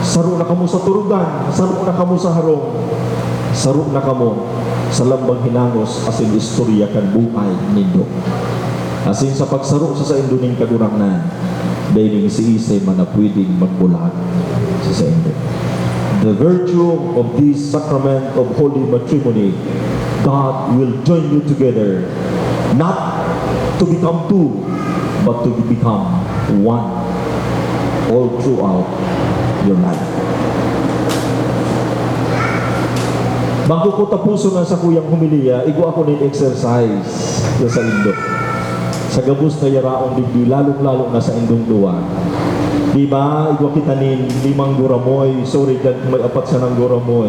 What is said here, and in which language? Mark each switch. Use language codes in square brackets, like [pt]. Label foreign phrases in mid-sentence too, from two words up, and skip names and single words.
[bik] Saro na kamo sa turugan, saro na kamo sa harong, saro na kamo sa lambang hinangos asin istorya kan buhay nindo. Asin sa pagsaro sa indo ning kadurangnan, dahil si Isay man na pwedeng magbulag sa indo. [en] The virtue of this sacrament of holy matrimony, God will join you together, not to become two, but to become one all throughout your life. [bik] Bago ko tapuso na sa kuyang humiliya, igo ako ng exercise sa indo. Sa gabos na yaraong digdi, lalong-lalong na sa indong luwa. Diba, igo kita nin 5 guramoy, sorry dyan, may 4 siya ng guramoy.